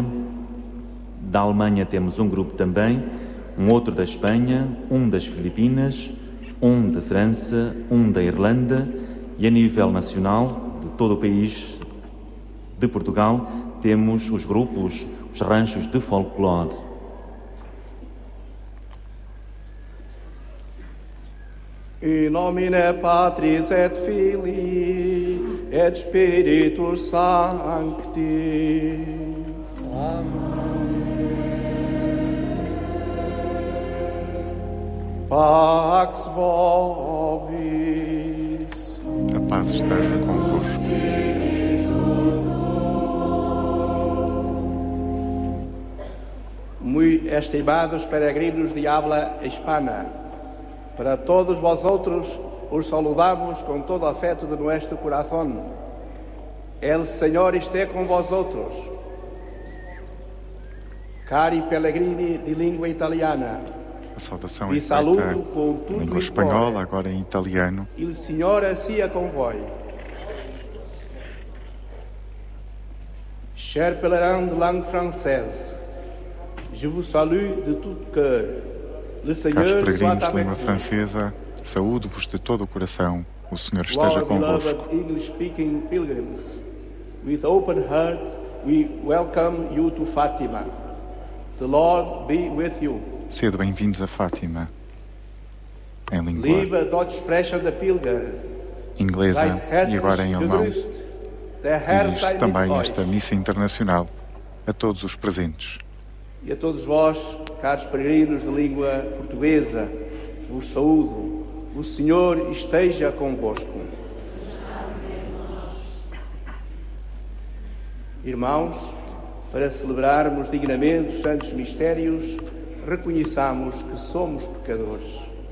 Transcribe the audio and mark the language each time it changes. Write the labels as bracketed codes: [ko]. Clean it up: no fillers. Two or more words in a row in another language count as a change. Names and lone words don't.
[pt] Da Alemanha temos um grupo também, um outro da Espanha, um das Filipinas, um de França, um da Irlanda e a nível nacional de todo o país de Portugal temos os grupos, os ranchos de folclore. [la] In nomine Patris et Filii et Spiritus Sancti. Pax vobis. [pt] A paz esteja convosco. [es] Muy estimados peregrinos de habla hispana, para todos vosotros os saludamos con todo afeto de nuestro corazón. El Señor esté con vosotros. [it] Cari pellegrini di lingua italiana, [pt] A saudação [it] vi [pt] é feita [it] saluto com [pt] em [it] tudo [pt] língua in espanhola, [it] cuore. [pt] agora em italiano. [it] Il Signore sia con voi. [fr] Chers pèlerins de langue française, je vous salue de tout cœur. Le [pt] Caros [fr] Seigneur soit [pt] peregrinos de [fr] avec [pt] língua [fr] vous. [pt] francesa, saúdo-vos de todo o coração. O Senhor esteja [en] Our [pt] convosco. [en] beloved English-speaking pilgrims, with open heart, we welcome you to Fatima. The Lord be with you. [pt] Sede bem-vindos a Fátima. Em língua [de] Liebe Deutsch-sprechende der Pilger, [pt] inglesa [de] seid [pt] e [de] herzlich [pt] agora em alemão. [de] gegrüßt. Der Herr [pt] Diz [de] sei mit [pt] também [de] euch. [pt] esta missa internacional a todos os presentes. E a todos vós, caros peregrinos de língua portuguesa, vos saúdo. O Senhor esteja convosco. Irmãos, para celebrarmos dignamente os santos mistérios, reconheçamos que somos pecadores.